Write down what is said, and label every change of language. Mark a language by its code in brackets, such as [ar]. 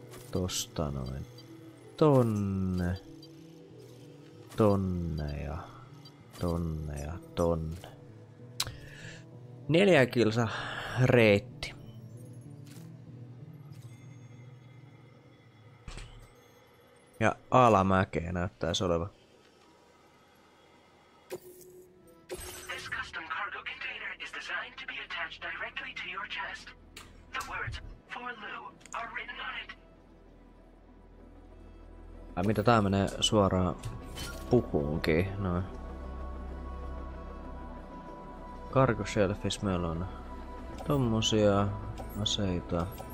[fi] Tosta noin. Tonne. Tonne ja tonne ja tonne. 4 kilsa reitti. Ja alamäkeä näyttäisi olevan. [en] This custom cargo container is designed to be attached directly to your chest. The words "for Lou" are written on it. [fi] Ai mitä tää menee suoraan pukuunkin, noin. Cargo shelfis meillä on tommosia aseita.